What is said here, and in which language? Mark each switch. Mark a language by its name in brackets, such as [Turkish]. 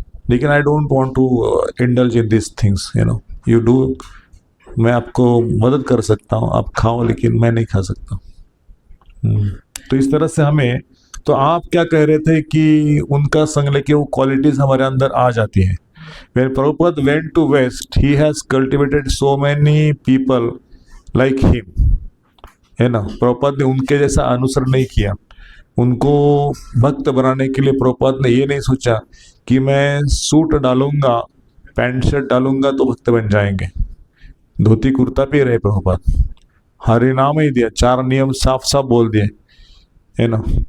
[Hindi] लेकिन [English] I don't want to indulge in this things, you know, you do, [Hindi] मैं आपको मदद कर सकता हूँ, आप खाओ, लेकिन मैं नहीं खा सकता। तो इस तरह से हमें, तो आप क्या कह रहे थे कि उनका संग लेके वो क्वालिटीज हमारे अंदर आ जाती है। [English] When Prabhupada went to West, he has cultivated so many people like him, [Hindi] है ना। प्रभुपाद ने उनके जैसा अनुसरण नहीं किया, उनको भक्त बनाने के लिए प्रभुपाद ने ये नहीं सोचा कि मैं सूट डालूंगा, पैंट शर्ट डालूंगा तो भक्त बन जाएंगे। धोती कुर्ता पे रहे प्रभुपाद, हरे नाम ही दिया, 4 नियम साफ साफ बोल दिए, है ना।